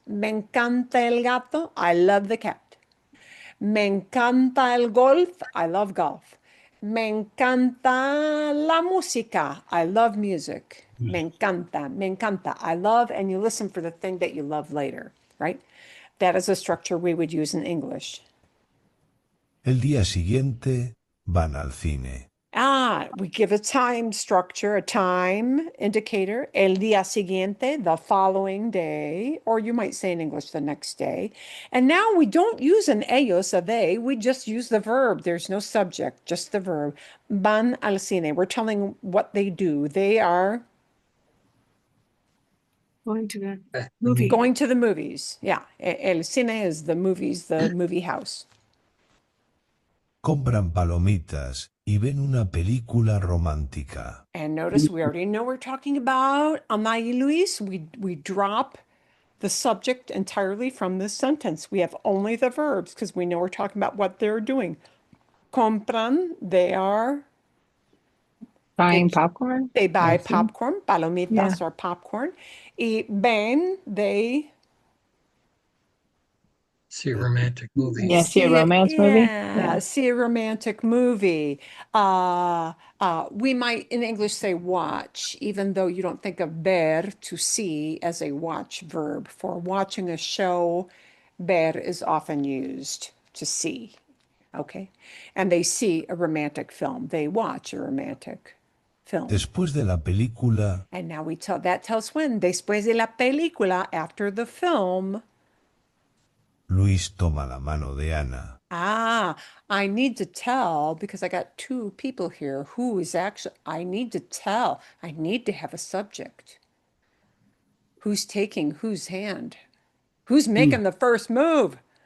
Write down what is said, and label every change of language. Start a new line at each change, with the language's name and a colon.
Spanish: Me encanta el gato.
English: I love the cat.
Spanish: Me encanta el golf.
English: I love golf.
Spanish: Me encanta la música.
English: I love music.
Spanish: Me encanta. Me encanta.
English: I love, and you listen for the thing that you love later, right? That is a structure we would use in English.
Spanish: El día siguiente van al cine.
English: We give a time structure, a time indicator,
Spanish: el día siguiente,
English: the following day, or you might say in English, the next day. And now we don't use an ellos, a they, we just use the verb. There's no subject, just the verb.
Spanish: Van al cine.
English: We're telling what they do. They are Going to the movie. going to the movies. Yeah, el cine is the movies, the movie house.
Spanish: Compran palomitas y ven una película romántica.
English: And notice we already know we're talking about Ana y Luis. We drop the subject entirely from this sentence. We have only the verbs because we know we're talking about what they're doing. Compran, they are, Buying popcorn? they buy I see. popcorn. Palomitas Yeah. are popcorn.
Spanish: Y ven,
English: they See a romantic movie. Yeah, see a romance movie? Yeah, see a romantic movie. We might in English say watch, even though you don't think of ver, to see, as a watch verb. For watching a show, ver is often used to see. Okay. And they see a romantic film. They watch a romantic film.
Spanish: Después de la película,
English: And now we tell that tells when.
Spanish: Después de la película,
English: after the film.
Spanish: Luis toma la mano de Ana.
English: I need to tell because I got two people here who is actually, I need to tell. I need to have a subject. Who's taking whose hand? Who's making the first move?